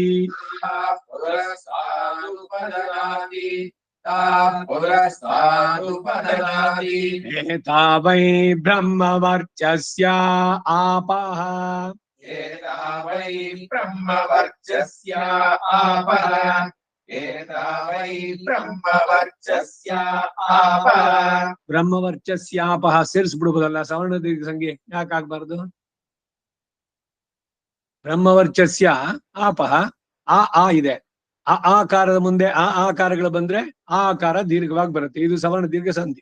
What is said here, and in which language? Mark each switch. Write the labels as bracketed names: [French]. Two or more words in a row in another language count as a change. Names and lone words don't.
[Sanskrit] पुरस्तादुपददाति ताः पुरस्तादुपददाति ಏತಾ ವೈ ಬ್ರಹ್ಮವರ್ಚಸ್ಯ ಆಪಃ एता वै ब्रह्मवर्चस्य आपः एता वै ब्रह्मवर्चस्य आपः [Kannada] ಬ್ರಹ್ಮವರ್ಚಸ್ಯಾಪಃ ಸೇರಿಸ್ಬಿಡ್ಬೋದಲ್ಲ, ಸವರ್ಣ ದೀರ್ಘ ಸಂಖ್ಯೆ ಯಾಕೆ ಆಗ್ಬಾರ್ದು? [Sanskrit] ಬ್ರಹ್ಮವರ್ಚಸ್ಯ ಆಪಃ [Kannada] ಆ ಇದೆ, ಆ ಆಕಾರದ ಮುಂದೆ ಆ ಆಕಾರಗಳು ಬಂದ್ರೆ ಆ ಆಕಾರ ದೀರ್ಘವಾಗಿ ಬರುತ್ತೆ. ಇದು ಸವರ್ಣ ದೀರ್ಘ ಸಂಧಿ.